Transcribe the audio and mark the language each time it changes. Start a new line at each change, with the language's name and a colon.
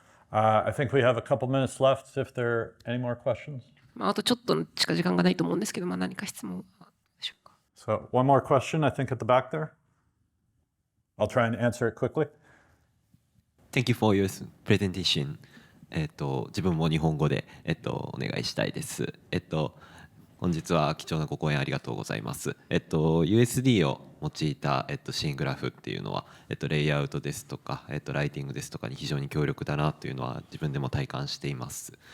English: I think we have a couple minutes left if there are any more questions.
Japanese: あとちょっとしか時間がないと思うんですけど、何か質問はでしょうか。
English: So one more question, I think, at the back there. I'll try and answer it quickly. Thank you for your presentation.
Japanese: 自分も日本語で、お願いしたいです。本日は貴重なご講演ありがとうございます。 USD を用いた、シーングラフっていうのは、レイアウトですとか、ライティングですとかに非常に強力だなというのは自分でも体感しています。